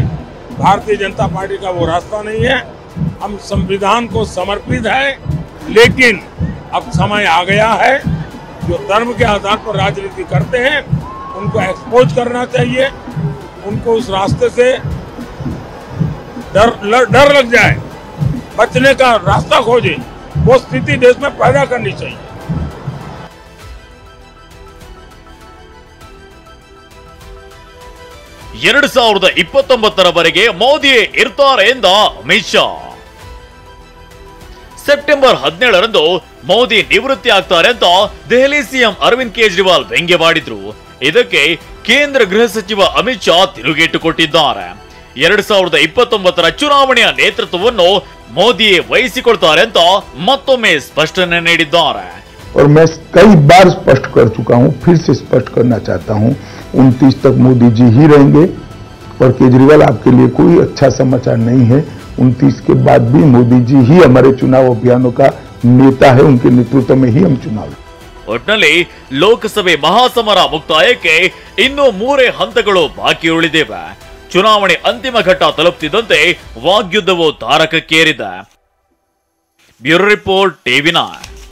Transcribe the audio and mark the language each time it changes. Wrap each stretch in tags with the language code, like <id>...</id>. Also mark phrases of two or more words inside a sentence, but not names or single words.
<hi>भारतीय जनता पार्टी का वो रास्ता नहीं है। हम संविधान को समर्पित है, लेकिन अब समय आ गया है जो धर्म के आधार पर राजनीति करते हैं उनको एक्सपोज करना चाहिए। उनको उस रास्ते से डर लग जाए, बचने का रास्ता खोजे, वो स्थिति देश में पैदा करनी चाहिए।</hi> <kn>ಎರಡು 2029 ಮೋದಿಯೇ ಇರ್ತಾರೆ ಎಂದ ಅಮಿತ್ ಶಾ. ಸೆಪ್ಟೆಂಬರ್ 17ರಂದು ಮೋದಿ ನಿವೃತ್ತಿ ಆಗ್ತಾರೆ ಅಂತ ದೆಹಲಿ ಸಿಎಂ ಅರವಿಂದ್ ಕೇಜ್ರಿವಾಲ್ ವ್ಯಂಗ್ಯವಾಡಿದ್ರು. ಇದಕ್ಕೆ ಕೇಂದ್ರ ಗೃಹ ಸಚಿವ ಅಮಿತ್ ಶಾ ತಿರುಗೇಟು ಕೊಟ್ಟಿದ್ದಾರೆ. 2029 ಚುನಾವಣೆಯ ನೇತೃತ್ವವನ್ನು ಮೋದಿಯೇ ವಹಿಸಿಕೊಳ್ತಾರೆ ಅಂತ ಮತ್ತೊಮ್ಮೆ ಸ್ಪಷ್ಟನೆ ನೀಡಿದ್ದಾರೆ.</kn> <hi>और मैं कई बार स्पष्ट कर चुका हूं, फिर से स्पष्ट करना चाहता हूं, 29 तक मोदी जी ही रहेंगे और केजरीवाल आपके लिए कोई अच्छा समाचार नहीं है। 29 के बाद भी मोदी जी ही हमारे चुनाव अभियानों का नेता है, उनके नेतृत्व में ही हम चुनाव।</hi> <kn>ಒಟ್ನಲ್ಲಿ ಲೋಕಸಭೆ ಮಹಾಸಮರ ಮುಕ್ತಾಯಕ್ಕೆ ಇನ್ನೂ 3 ಹಂತಗಳು ಬಾಕಿ ಉಳಿದಿವೆ. ಚುನಾವಣೆ ಅಂತಿಮ ಘಟ್ಟ ತಲುಪುತ್ತಿದ್ದಂತೆ ವಾಗ್ಯುದ್ಧವು ತಾರಕಕ್ಕೇರಿದೆ.</kn> <en>Bureau report, TV9.</en>